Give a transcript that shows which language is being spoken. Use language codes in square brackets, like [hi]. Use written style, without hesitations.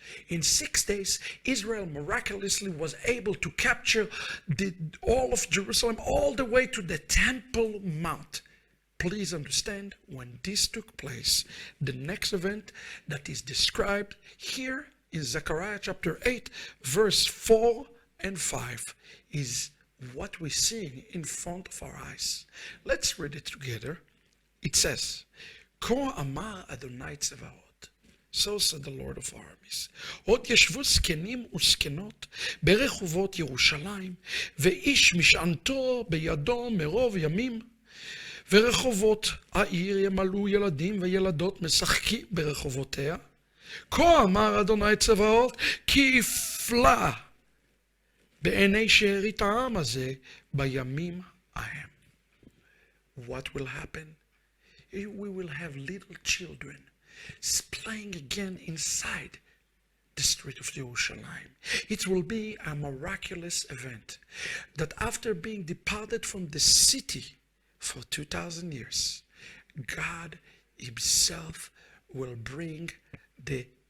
[en] In 6 days, Israel miraculously was able to capture all of Jerusalem all the way to the Temple Mount. Please understand, when this took place, the next event that is described here in Zechariah chapter 8, verse 4 and 5 is what we're seeing in front of our eyes. Let's read it together. It says, [he] כה אמר אדוני צבאות. [en] So said the Lord of armies. [he] עוד ישבו זקנים וזקנות ברחובות ירושלים, ואיש משענתו בידו מרוב ימים, ורחובות העיר ימלאו ילדים וילדות משחקים ברחובותיה. כה אמר אדוני צבאות, כי יפלא בעיני שארית העם הזה בימים ההם. [en] What will happen? We will have little children playing again inside the street of Jerusalem. It will be a miraculous event that after being departed from the city for 2,000 years, God himself will bring the